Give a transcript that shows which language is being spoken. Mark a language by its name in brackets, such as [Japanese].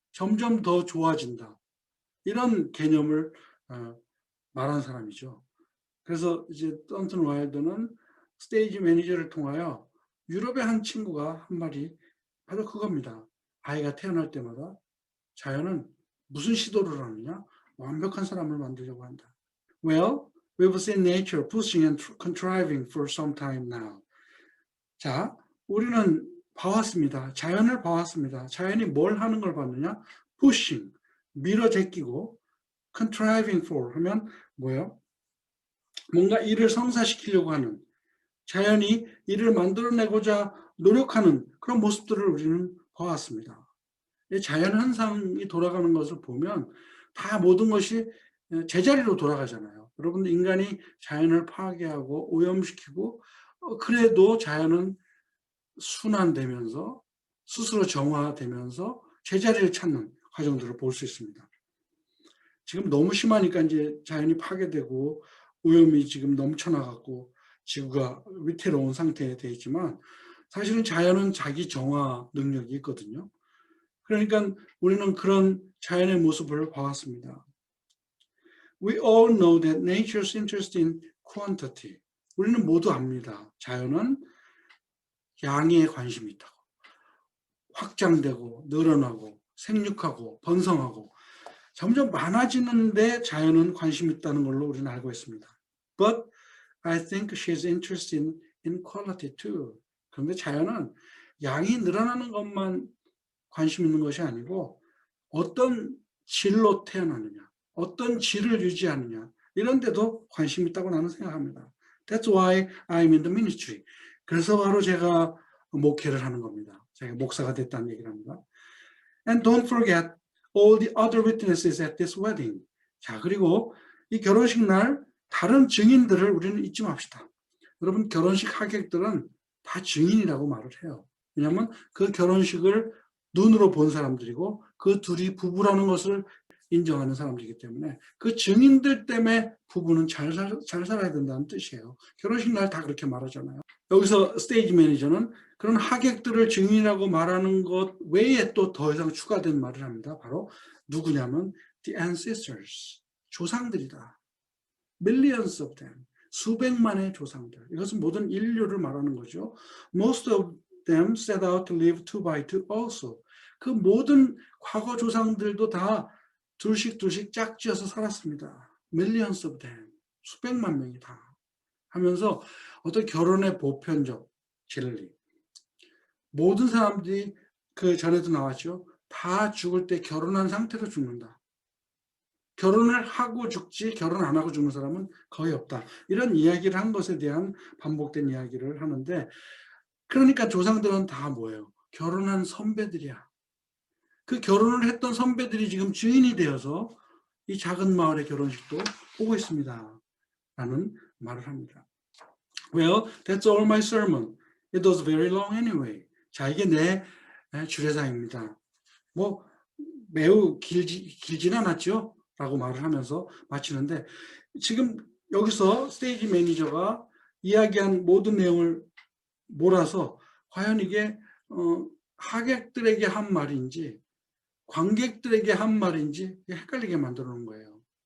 [Korean] 점점 더 좋아진다. 이런 개념을 말한 사람이죠. 그래서 이제 던튼 와일드는 스테이지 매니저를 통하여 유럽의 한 친구가 한 말이 바로 그겁니다. 아이가 태어날 때마다 자연은 무슨 시도를 하느냐? 완벽한 사람을 만들려고 한다. [English] Well, we've seen nature pushing and contriving for some time now. [Korean] 자, 우리는 봐왔습니다. 자연을 봐왔습니다. 자연이 뭘 하는 걸 봤느냐? pushing, 밀어 제끼고, [English] contriving for [Korean] 하면 뭐예요? 뭔가 일을 성사시키려고 하는, 자연이 일을 만들어내고자 노력하는 그런 모습들을 우리는 봐왔습니다. 자연 현상이 돌아가는 것을 보면 다 모든 것이 제자리로 돌아가잖아요. 여러분들 인간이 자연을 파괴하고 오염시키고 그래도 자연은 순환되면서 스스로 정화되면서 제자리를 찾는 과정들을 볼 수 있습니다. 지금 너무 심하니까 이제 자연이 파괴되고 오염이 지금 넘쳐나갖고 지구가 위태로운 상태에 되어 있지만 사실은 자연은 자기 정화 능력이 있거든요. 그러니까 우리는 그런 자연의 모습을 봐왔습니다. [English] We all know that nature's interest in quantity. [Korean] 우리는 모두 압니다. 자연은 양에 관심이 있다고. 확장되고 늘어나고 생육하고 번성하고 점점 많아지는데 자연은 관심이 있다는 걸로 우리는 알고 있습니다. [English] But I think she's interested in quality too. [Korean] 그런데 자연은 양이 늘어나는 것만 관심 있는 것이 아니고 어떤 질로 태어나느냐, 어떤 질을 유지하느냐 이런 데도 관심 있다고 나는 생각합니다. [English] That's why I'm in the ministry. [Korean] 그래서 바로 제가 목회를 하는 겁니다. 제가 목사가 됐다는 얘기를 합니다. [English] And don't forget all the other witnesses at this wedding. [Korean] 자, 그리고 이 결혼식 날 다른 증인들을 우리는 잊지 맙시다. 여러분 결혼식 하객들은 다 증인이라고 말을 해요. 왜냐하면 그 결혼식을 눈으로 본 사람들이고 그 둘이 부부라는 것을 인정하는 사람들이기 때문에 그 증인들 때문에 부부는 잘 살아야 된다는 뜻이에요. 결혼식 날 다 그렇게 말하잖아요. 여기서 스테이지 매니저는 그런 하객들을 증인이라고 말하는 것 외에 또 더 이상 추가된 말을 합니다. 바로 누구냐면 [English] the ancestors, [Korean] 조상들이다. [English] Millions of them, [Korean] 수백만의 조상들. 이것은 모든 인류를 말하는 거죠. [English] Most of them set out to live two by two also. [Korean] 그 모든 과거 조상들도 다 둘씩 짝지어서 살았습니다. [English] Millions of them, [Korean] 수백만 명이 다 하면서 어떤 결혼의 보편적 진리. 모든 사람들이 그 전에도 나왔죠. 다 죽을 때 결혼한 상태로 죽는다. 결혼을 하고 죽지 결혼 안 하고 죽는 사람은 거의 없다. 이런 이야기를 한 것에 대한 반복된 이야기를 하는데 그러니까 조상들은 다 뭐예요? 결혼한 선배들이야. 그 결혼을 했던 선배들이 지금 주인이 되어서 이 작은 마을의 결혼식도 오고 있습니다. 라는 말을 합니다. [English] Well, that's all my sermon. It was very long anyway. [Korean] 자, 이게 내 주례사입니다. 뭐 매우 길진 않았죠? 라고 말을 하면서 마치는데 지금 여기서 스테이지 매니저가 이야기한 모든 내용을 몰아서 과연 이게 하객들에게 한 말인지 관객들에게 한 말인지 헷갈리게 만들어 놓은 거예요.